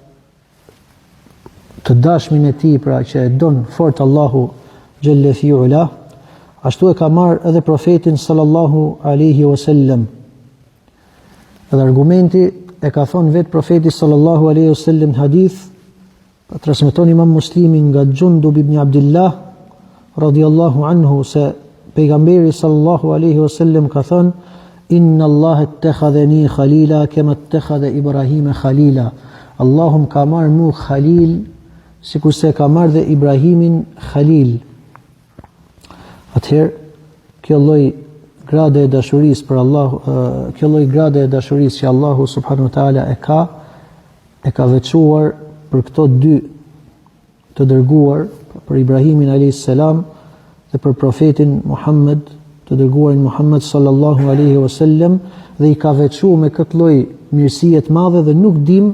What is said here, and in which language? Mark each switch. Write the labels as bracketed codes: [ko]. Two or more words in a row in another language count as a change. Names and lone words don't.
[sq] të dashmin e tij, pra që e don fort Allahu [ar] جل في علاه, [sq] ashtu e ka marrë edhe profetin [ar] صلى الله عليه وسلم. [sq] Edhe argumenti e ka thonë vetë profeti [ar] صلى الله عليه وسلم [sq] hadith, transmeton Imam Muslimi nga Gjundub ibn Abdullah [ar] رضي الله عنه [sq] se pejgamberi [ar] صلى الله عليه وسلم [sq] ka thënë: [ar] إن الله اتخذني خليلا كما اتخذ إبراهيم خليلا. [sq] Allahu ka marrë mua Khalil sikur se ka marrë dhe Ibrahimin Khalil. Atëherë kjo lloj grade e dashurisë për Allah, kjo lloj grade e dashurisë që Allahu [ar] سبحانه وتعالى [sq] e ka veçuar për këto dy të dërguar, për Ibrahimin [ar] عليه السلام [sq] dhe për profetin Muhammed, të dërguarin Muhammed [ar] صلى الله عليه وسلم, [sq] dhe i ka veçuar me këtë lloj mirësie të madhe dhe nuk